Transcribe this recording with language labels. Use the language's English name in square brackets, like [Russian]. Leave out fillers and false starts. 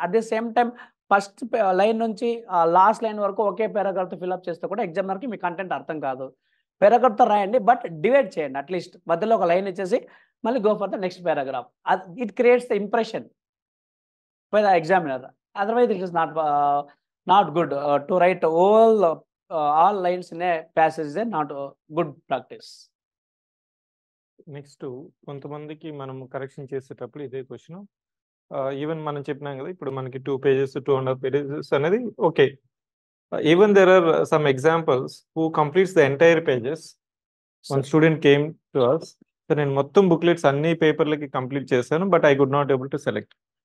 [Telugu] At the same time first line నుంచి last line వరకు ఒకే పారాగ్రాఫ్తో fill up చేస్తే కూడా ఎగ్జామినర్కి మీ కంటెంట్ అర్థం కాదు. పారాగ్రాఫ్తో రాయండి, బట్ డివైడ్ చేయండి. అట్లీస్ట్ మధ్యలో ఒక లైన్ ఇచ్చేసి మళ్ళీ [English] Go for the next paragraph. It creates the impression by the examiner. Otherwise it is not good to write all lines in a passage is not good practice. [Telugu] Next కొంతమందికి మనం correction చేసేటప్పుడు ఇదే question. Even మనం చెప్పినాం కదా, ఇప్పుడు మనకి 2 pages 2.5 pages అనేది okay. [English] Even there are some examples who completes the entire pages one student came to us. So [Telugu] నేను మొత్తం బుక్లెట్స్ అన్ని పేపర్లకి కంప్లీట్ చేశాను, [English] But I could not able to select.